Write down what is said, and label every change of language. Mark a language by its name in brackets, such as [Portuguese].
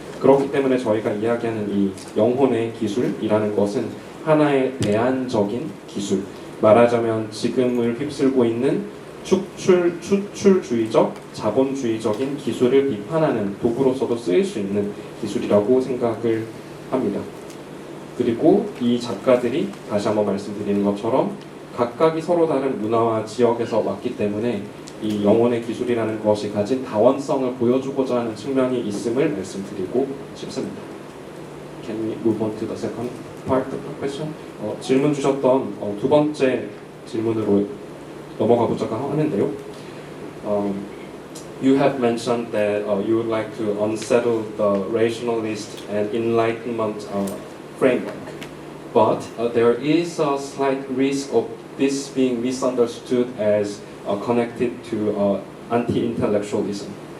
[Korean] 그렇기 때문에 저희가 이야기하는 이 영혼의 기술이라는 것은 하나의 대안적인 기술, 말하자면 지금을 휩쓸고 있는 추출주의적, 자본주의적인 기술을 비판하는 도구로서도 쓰일 수 있는 기술이라고 생각을 합니다. 그리고 이 작가들이 다시 한번 말씀드리는 것처럼 각각이 서로 다른 문화와 지역에서 왔기 때문에 이 영혼의 기술이라는 것이 가진 다원성을 보여주고자 하는 측면이 있음을 말씀드리고 싶습니다. [English] Can we move on to the second part of the question? [Korean] 질문 주셨던 두 번째 질문으로 넘어가 보자고 하는데요. [English] You have mentioned that you would like to unsettle the rationalist and enlightenment framework, but there is a slight risk of this being misunderstood as connected to anti-intellectualism.